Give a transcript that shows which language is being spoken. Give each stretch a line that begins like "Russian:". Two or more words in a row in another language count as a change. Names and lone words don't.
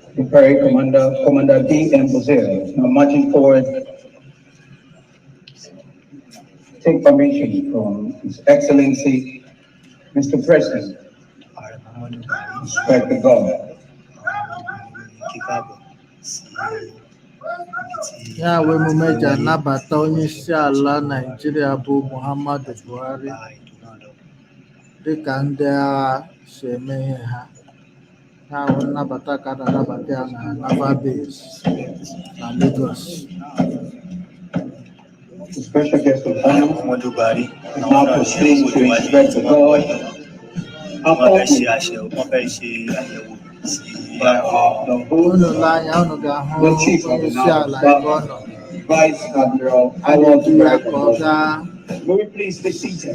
English: Parade Commander, Commander D.M. Bozell. Now marching forward, take permission from His Excellency, Mr. President, respect the government.
Igbo: Ya wee emume ji anabata onye isi ala Naijiria bụ Muhammadu Buhari dịka ndị agha si eme ihe ha. Ya wee nnabata ka a na-anabata ya na Naval Base na Lagos.
English: The special guest of honor, Muhammadu Buhari, now proceeding to inspect the God.
Igbo: Unu anya unu ga-ahụ onye isi ala ebe ọ nọ.
English: Vice Admiral,
Igbo: A ga-edu ya ka ọ gaa
English: will you please be seated?